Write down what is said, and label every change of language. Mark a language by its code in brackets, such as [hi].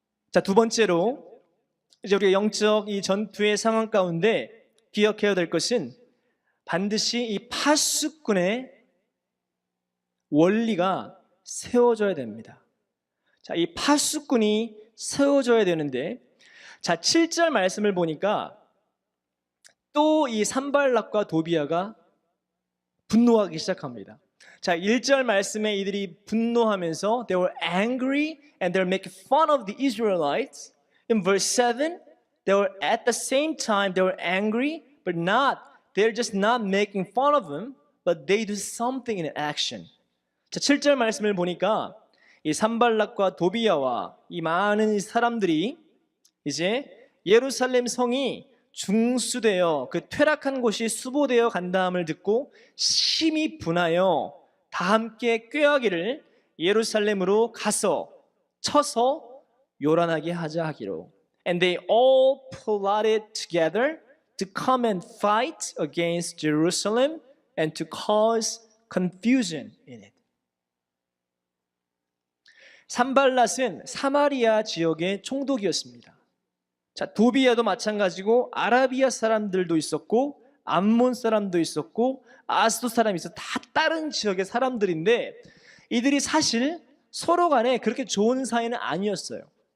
[ko] 자, 두 번째로 이제 우리가 영적 이 전투의 상황 가운데 기억해야 될 것은 반드시 이 파수꾼의 원리가 세워져야 됩니다. 자, 이 파수꾼이 세워져야 되는데, 자, 7절 말씀을 보니까 또 이 산발락과 도비아가 분노하기 시작합니다. 자, 1절 말씀에 이들이 분노하면서 [en] they were angry and they're making fun of the Israelites. In verse 7, they were at the same time they were angry, but they're just not making fun of them, but they do something in action. [ko] 자, 7절 말씀을 보니까 이 산발락과 도비아와 이 많은 사람들이 이제 예루살렘 성이 중수되어 그 퇴락한 곳이 수보되어 간다함을 듣고 심히 분하여 다 함께 꾀하기를 예루살렘으로 가서 쳐서 요란하게 하자 하기로. [en] And they all plotted together to come and fight against Jerusalem and to cause confusion in it. [ko] 산발랏은 사마리아 지역의 총독이었습니다. 자, 도비아도 마찬가지고 아라비아 사람들도 있었고 암몬 사람도 있었고 아스도 사람이 있어 다 다른 지역의 사람들인데 이들이 사실 서로 간에 그렇게 좋은 사이는 아니었어요.